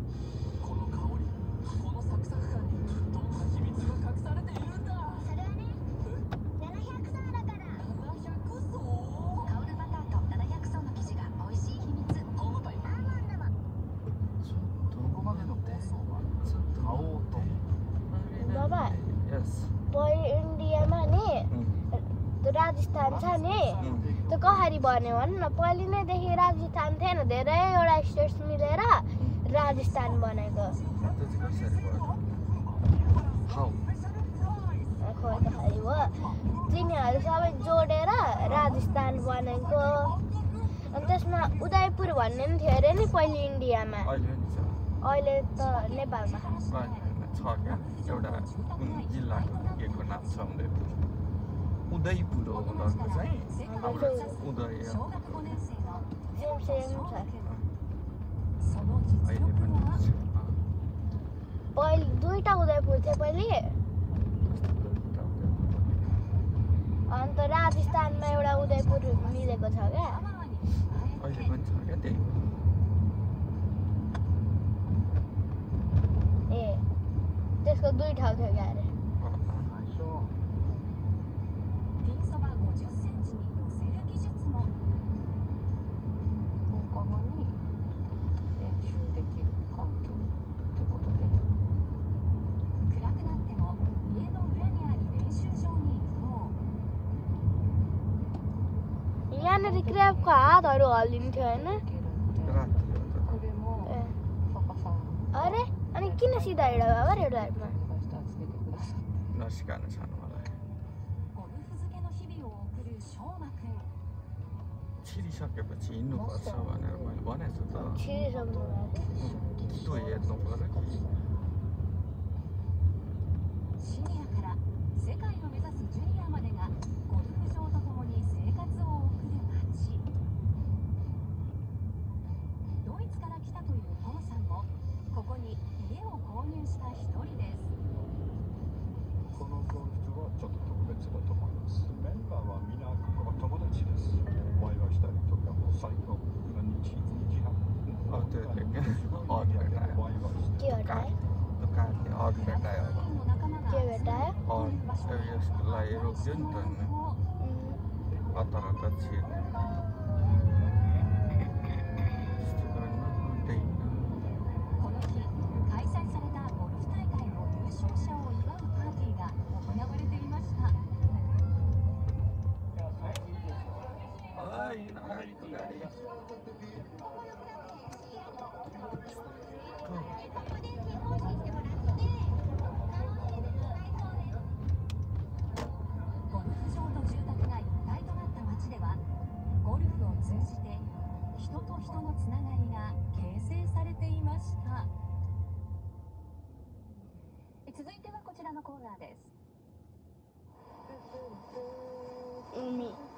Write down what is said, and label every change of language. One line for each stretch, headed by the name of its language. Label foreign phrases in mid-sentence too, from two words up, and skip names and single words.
Japanese: この香り、このサクサク感にどんな秘密が隠されているんだ。それはね700層だから 700層。香るバターと700層の生地が美味しい秘密ホームパイ。アーモンドもここまでの放送は買おうと
Nepali: बाबा यस पहिले इन्डियामा नि राजस्थान छ नि त्यो कसरी बन्यो भन् न पहिले नैदेखि राजस्थान थिएन धेरैवटा स्टेट्स मिलेर राजस्थान बनेको त्यो चाहिँ कसरी भयो हाउ खोइ त खै हो तिनीहरू सबै जोडेर राजस्थान बनेको अनि त्यसमा उदयपुर भन्ने पनि थियो अरे नि पहिले इन्डियामा अहिले नि छ अहिले त नेपालमा अहिले छ क्या एउटा कुन जिल्लाको केको नाम छ उदयपुर हो उनीहरूको चाहिँ हाम्रो उदय
Japanese: 小学5年生の
Nepali: सेम छ
Japanese: その実
Nepali: अहिले
Japanese: 力
Nepali: पनि
Japanese: は
Nepali: छ पहिले दुईटा उदयपुर थियो पहिले अन्त राजस्थानमा एउटा उदयपुर मिलेको छ क्या अहिले पनि छ क्या त्यही त्यसको 2 ठाउँ थियो क्यारे
Japanese: ピンそば50センチに寄せる技術も放課後に練習できる環境ということで暗くなっても家の裏にある練習場に移動
Nepali: यहाँनिर क्र्याबको हातहरू हल्लिन्थ्यो होइन राति हो त
Japanese: これも
Nepali: ए,
Japanese: パパさん
Nepali: अरे अनि किन सिधा हिँड बाबा रेड लाइटमा
Japanese: お願いしたらつけてください
Nepali: नसिकान छन् मलाई
Japanese: ゴルフ漬けの日々を送る翔馬くん
Nepali: छिरिसकेपछि हिँड्नुपर्छ भनेर मैले भनेको छु त छिरिसक्नु त्यो हेर्नु पर्यो कि
Japanese: シニアから世界を目指すジュニアまでがゴルフ場とともに生活を送る街ドイツから来たというトムさんもここに家を購入した一人です。このゴルフはちょっと特別だと思います。メンバーはみんなここは友達です。ワイワイしたりとかもう最高今2時半
Nepali: अँ त्यो अरू भेटायो
Japanese: ワイワイして
Nepali: के हटायो त्यो काठले अरू भेटायो
Japanese: の仲間が
Nepali: के भेटायो अरू यसलाई रोक्यो नि त हतार हतार छिर्ने त्यस्तो गर्नु हुँदैन
Japanese: この日開催されたゴルフ大会の優勝者を祝うパーティーが行われていました。
Nepali: Ai, अगाडिको गाडी
Japanese: ゴルフ場と住宅が一体となった街ではゴルフを通じて人と人のつながりが形成されていました。続いてはこちらのコーナーです。海